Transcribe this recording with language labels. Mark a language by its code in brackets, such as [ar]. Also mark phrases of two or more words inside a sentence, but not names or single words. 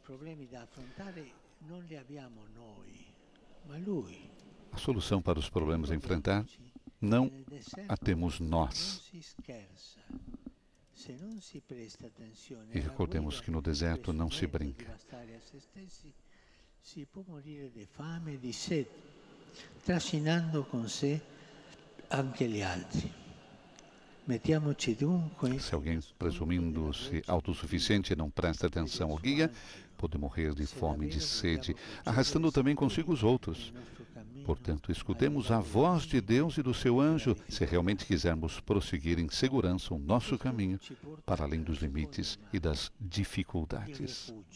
[pt] A solução para os problemas a enfrentar não a temos nós. E recordemos que no deserto não se brinca. [it] Trascinando con sé anche gli altri. [pt] Se alguém, presumindo-se autossuficiente, não presta atenção ao guia, pode morrer de fome e de sede, arrastando também consigo os outros. Portanto, escutemos a voz de Deus e do seu anjo, se realmente quisermos prosseguir em segurança o nosso caminho, para além dos limites e das dificuldades.